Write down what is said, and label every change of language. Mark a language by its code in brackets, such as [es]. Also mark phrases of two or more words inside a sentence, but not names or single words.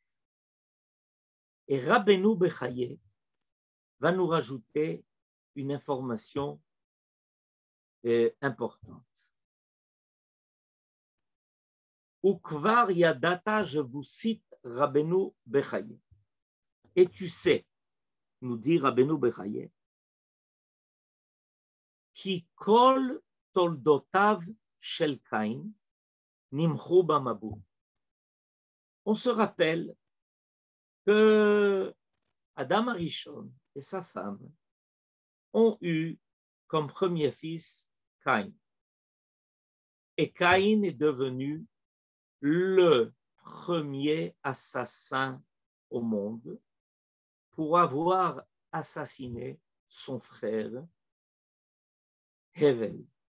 [fr] Et Rabbeinu Bechaye va nous rajouter une information importante. [he] וכבר ידעת, [fr] je vous cite Rabbeinu Bechaye. Et tu sais, nous dit Rabbeinu Bechaye, qui [he] כל תולדותיו של קין נמחו במבול. [fr] On se rappelle que [he] אדם הראשון [fr] et sa femme ont eu comme premier fils Caïn. Et Caïn est devenu le premier assassin au monde pour avoir assassiné son frère Havel.